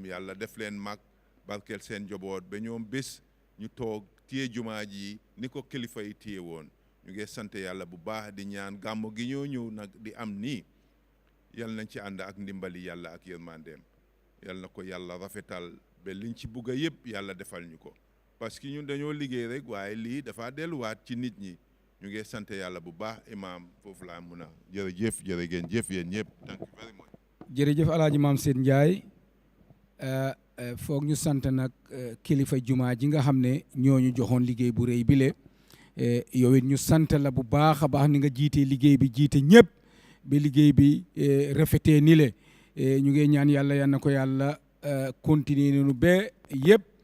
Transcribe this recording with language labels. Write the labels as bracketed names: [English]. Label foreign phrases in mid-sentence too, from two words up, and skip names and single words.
[Wolof] yàlla def leen mag barkeel seen njaboot ba ñoom bés ñu toog téye jumaa ji ni ko kilifa yi téye woon ñu ngi sant yàlla bu baax di ñaan gàmmu gi ñoo ñëw nag di am nii yal nañ ci ànd ak ndimbali yàlla ak yërmandeem yal na ko yàlla rafetal ba liñ ci bugg a yëpp yàlla defal ñu ko parce que ñun dañoo liggéey rek waaye lii dafa delluwaat ci nit ñi ñu ngi sant yàlla bu baax imam foofu laa mun a jërëjëf jërëjëf yéen ñëpp [English] thank you very much. [Wolof] jërëjëf alaaji maam Seyd Ndiaye foog ñu sant nag kilifa jumaa ji nga xam ne ñooñu joxoon liggéey bu rëy bile yow it ñu sant la bu baax a baax ni nga jiitee liggéey bi jiite ñëpp ba liggéey bi rafetee ni le ñu ngi ñaan yàlla yal na ko yàlla continuer noonu ba yëpp